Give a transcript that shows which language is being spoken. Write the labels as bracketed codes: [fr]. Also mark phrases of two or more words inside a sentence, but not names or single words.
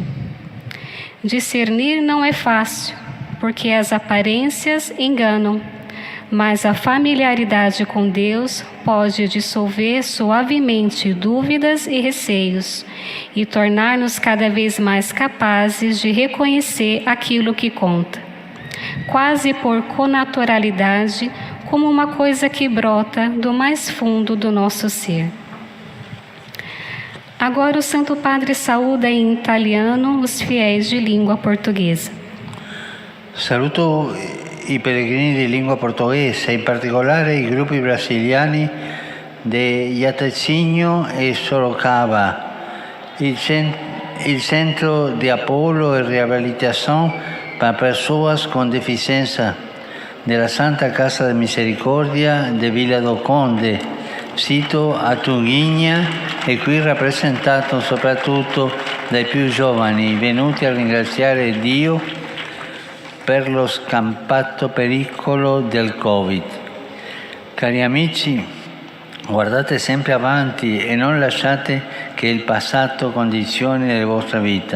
[pt] Discernir não é fácil, porque as aparências enganam, mas a familiaridade com Deus pode dissolver suavemente dúvidas e receios e tornar-nos cada vez mais capazes de reconhecer aquilo que conta, quase por connaturalidade, como uma coisa que brota do mais fundo do nosso ser. Agora o Santo Padre saúda em italiano os fiéis de língua portuguesa. [it] Saluto i pellegrini di lingua portoghese, in particolare i gruppi brasiliani di Jatacinho e Sorocaba, il centro di Apollo e Riabilitação para pessoas com deficiência della Santa Casa de Misericordia de Villa do Conde, sito a Tughinha, e qui rappresentato soprattutto dai più giovani venuti a ringraziare Dio per lo scampato pericolo del Covid. Cari amici, guardate sempre avanti e non lasciate che il passato condizioni la vostra vita.